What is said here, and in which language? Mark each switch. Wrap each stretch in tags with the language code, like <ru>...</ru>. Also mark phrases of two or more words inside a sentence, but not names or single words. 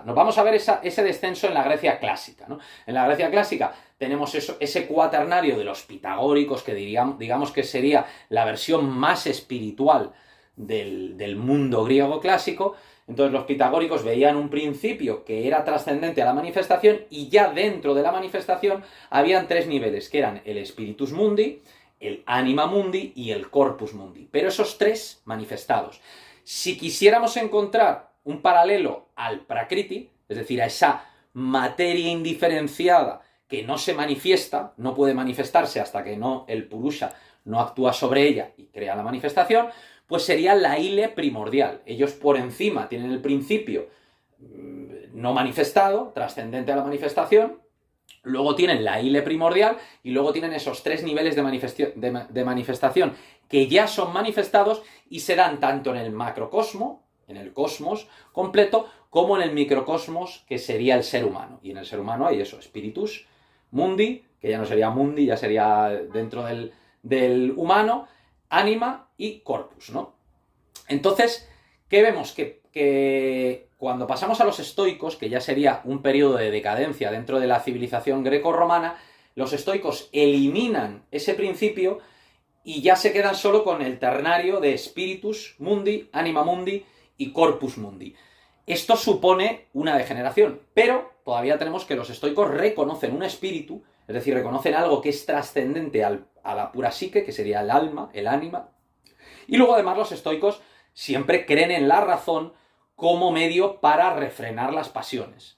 <es>Nos vamos a ver ese descenso en la Grecia clásica, ¿no? En la Grecia clásica tenemos ese cuaternario de los pitagóricos, que digamos que sería la versión más espiritual del mundo griego clásico. Entonces los pitagóricos veían un principio que era trascendente a la manifestación, y ya dentro de la manifestación habían tres niveles, que eran el</es> <la>spiritus mundi,</la> <es>el</es> <la>anima mundi</la> <es>y el</es> <la>corpus mundi.</la> <es>Pero esos tres manifestados. Si quisiéramos encontrar un paralelo al prakriti, es decir, a esa materia indiferenciada que no se manifiesta, no puede manifestarse hasta que el Purusha no actúa sobre ella y crea la manifestación, pues sería la ile primordial. Ellos por encima tienen el principio no manifestado, trascendente a la manifestación, luego tienen la ile primordial y luego tienen esos tres niveles de manifestación que ya son manifestados y se dan tanto en el macrocosmo, en el cosmos completo, como en el microcosmos, que sería el ser humano. Y en el ser humano hay eso,</es> <la>spiritus, mundi,</la> <es>que ya no sería mundi, ya sería dentro del humano, anima y corpus, ¿no? Entonces, ¿qué vemos? Que cuando pasamos a los estoicos, que ya sería un periodo de decadencia dentro de la civilización greco-romana, los estoicos eliminan ese principio y ya se quedan solo con el ternario de</es> <la>spiritus mundi, anima mundi</la> <es>y</es> <la>corpus mundi.</la> <es>Esto supone una degeneración, pero todavía tenemos que los estoicos reconocen un espíritu, es decir, reconocen algo que es trascendente a la pura psique, que sería el alma, el ánima, y luego además los estoicos siempre creen en la razón como medio para refrenar las pasiones.</es>